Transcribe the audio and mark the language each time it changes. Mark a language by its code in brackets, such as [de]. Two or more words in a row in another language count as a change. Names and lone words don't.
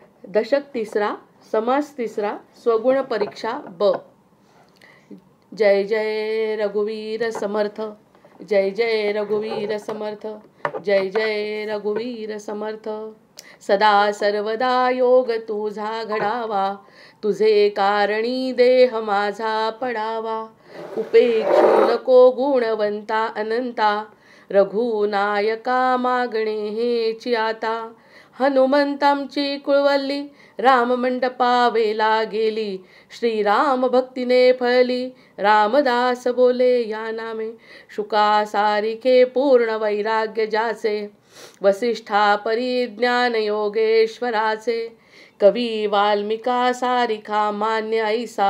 [mr] दशक तिसरा, समास तिसरा, स्वगुण परीक्षा ब. जय जय रघुवीर समर्थ, जय जय रघुवीर समर्थ, जय जय रघुवीर समर्थ. सदा सर्वदा योग तुझा घडावा, तुझे कारणी देह माझा पडावा. उपेक्षू नको गुणवंता अनंता, रघुनायका मागणे हेची आता. हनुमंतांची कुळवल्ली राम मंडपावेला गेली, श्रीराम भक्तीने फळली. रामदास बोले या नामे, शुका सारिखे पूर्ण वैराग्य ज्याचे. वसिष्ठा परिज्ञान योगेश्वराचे, कवी वाल्मिका सारिखा मान्य ऐसा.